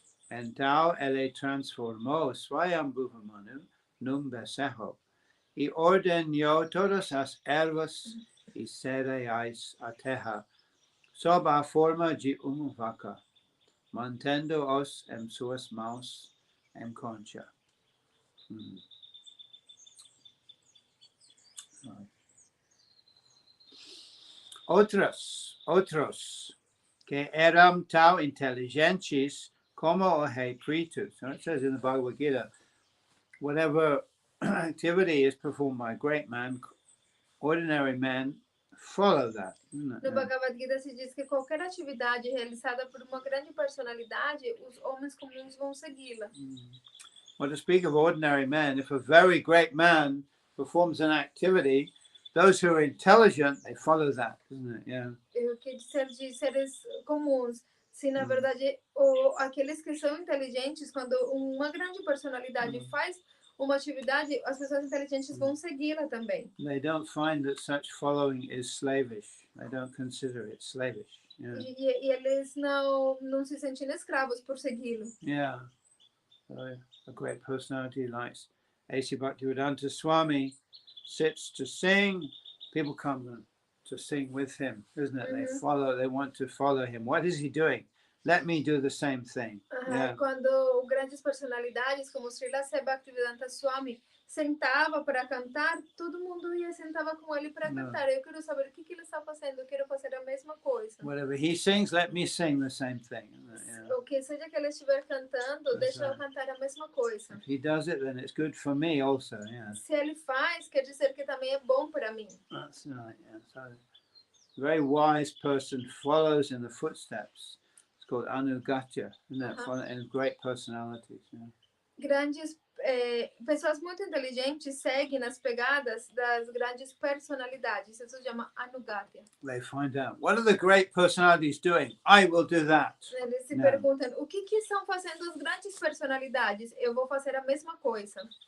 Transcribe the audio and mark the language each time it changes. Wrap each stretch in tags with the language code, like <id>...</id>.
<pt>Então ele transformou Swayambhuva Manu num becerro e ordenou todas as ervas e cereais à terra sob a forma de uma vaca, mantendo-os em suas mãos em concha. Outros que eram tão inteligentes como o rei Prithu.</pt> <en>So it says in the Bhagavad Gita, whatever activity is performed by a great man, ordinary men follow that.</en> <pt>No Bhagavad Gita se diz que qualquer atividade realizada por uma grande personalidade, os homens comuns vão segui-la.</pt> <en>Well, to speak of ordinary men, if a very great man performs an activity, those who are intelligent, they follow that, isn't it? Yeah.</en> <pt>O que dizer de seres comuns? Se na verdade aqueles que são inteligentes, quando uma grande personalidade faz uma atividade, as pessoas inteligentes vão segui-la também.</pt> <en>They don't find that such following is slavish. They don't consider it slavish. Yeah.</en> <pt>E eles não se sentem escravos por segui-lo.</pt> <en>Yeah. So a great personality like A.C. Bhaktivedanta Swami sits to sing. People come to sing with him, isn't it? They want to follow him. What is he doing? Let me do the same thing. Yeah.</en> <pt>Quando grandes personalidades como Srila Bhaktivedanta Swami sentava para cantar, todo mundo ia sentava com ele para cantar. Eu quero saber o que ele está fazendo. Eu quero fazer a mesma coisa.</pt> <en>Whatever he sings, let me sing the same thing. Yeah.</en> <pt>O que seja que ele estiver cantando, deixa eu cantar a mesma coisa.</pt> <en>If he does it, then it's good for me also. Yeah.</en> <pt>Se ele faz, quer dizer que também é bom para mim.</pt> <en>That's right. Yeah. So, a very wise person follows in the footsteps. It's called anugatya, isn't it? And great personalities. Yeah.</en> <pt>Grandes pessoas muito inteligentes seguem nas pegadas das grandes personalidades. Isso se chama anugatya.</pt> <en>They find out, what are the great personalities doing? I will do that.</en> <pt>Eles se perguntam, o que estão fazendo as grandes personalidades? Eu vou fazer a mesma coisa.</pt>